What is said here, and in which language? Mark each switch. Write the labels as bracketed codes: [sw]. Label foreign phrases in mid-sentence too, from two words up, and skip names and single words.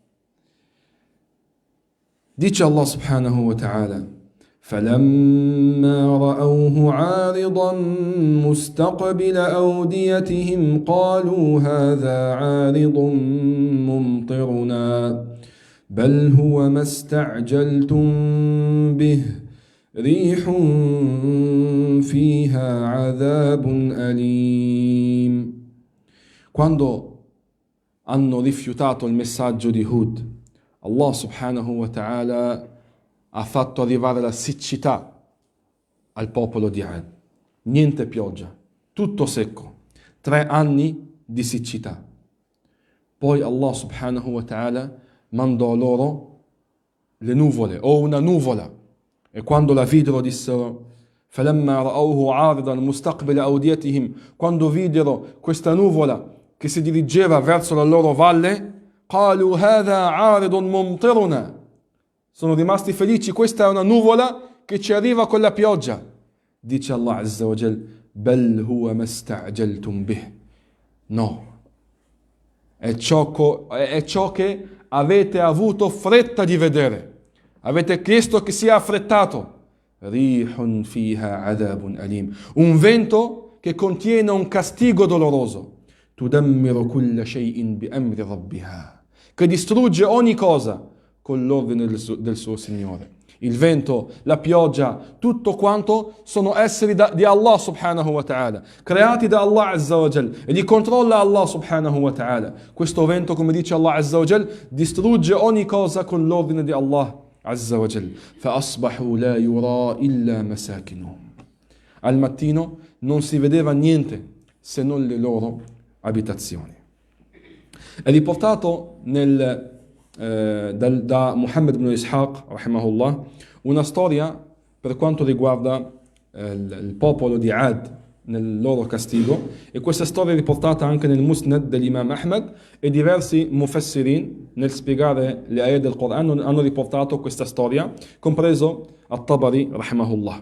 [ar] dice الله سبحانه وتعالى: فَلَمَّا رَأَوْهُ عَارِضًا مُسْتَقْبِلَ أَوْدِيَتِهِمْ قَالُوا هَذَا عَارِضٌ مُمْطِرُنَا بَلْ هُوَ مَا اسْتَعْجَلْتُمْ بِهِ ريح فيها عذاب أليم. [it] Quando hanno rifiutato il messaggio di Hud, [ar] الله سبحانه وتعالى [it] ha fatto arrivare la siccità al popolo di Ad. Niente pioggia, tutto secco, 3 anni di siccità. Poi [ar] الله سبحانه وتعالى [it] mandò loro le nuvole o una nuvola. E quando la videro dissero: [ar] فَلَمَّا رَأَوْهُ عَارِضًا مُسْتَقْبِلَ أَوْدِيَتِهِمْ. [it] Quando videro questa nuvola che si dirigeva verso la loro valle, [ar] قَالُوا هَذَا عَارِضٌ مُمْطِرُنَا. [it] Sono rimasti felici, questa è una nuvola che ci arriva con la pioggia. [ar] Dice الله عز وجل: بَلْ هُوَ مَا اسْتَعْجَلْتُمْ بِهِ. [it] No, è ciò che avete avuto fretta di vedere. Avete chiesto che sia affrettato. [ar] ريح فيها عذاب أليم. [it] Un vento che contiene un castigo doloroso. [ar] تدمر كل شيء بأمر ربها. [it] Che distrugge ogni cosa con l'ordine del suo Signore. Il vento, la pioggia, tutto quanto sono esseri di [ar] الله سبحانه وتعالى, [it] creati da [ar] الله عز وجل, [it] e li controlla [ar] الله سبحانه وتعالى. [it] Questo vento, come dice [ar] الله عز وجل, [it] distrugge ogni cosa con l'ordine di [ar] الله عز وجل. فَأَصْبَحُوا لَا يُرَى إِلَّا مَسَاكِنُهُم. [it] Al mattino non si vedeva niente se non le loro abitazioni. È riportato da Muhammad ibn Ishaq, rahimahullah, una storia per quanto riguarda il popolo di Ad nel loro castigo, e questa storia è riportata anche nel Musnad dell'Imam Ahmad, e diversi mufassirin nel spiegare le ayat del Quran hanno riportato questa storia, compreso At-Tabari rahimahullah.